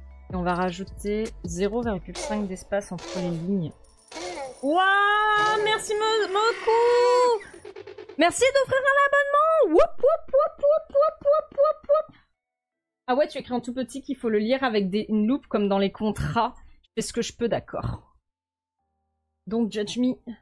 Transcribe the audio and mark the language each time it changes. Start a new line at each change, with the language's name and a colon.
French: Et on va rajouter 0,5 d'espace entre les lignes. Waouh, merci Moku. Merci d'offrir un abonnement. Woup, woup, woup, woup, woup, woup, woup, woup. Ah ouais, tu écris en tout petit qu'il faut le lire avec une loupe comme dans les contrats. Je fais ce que je peux, d'accord.
English: Don't judge me.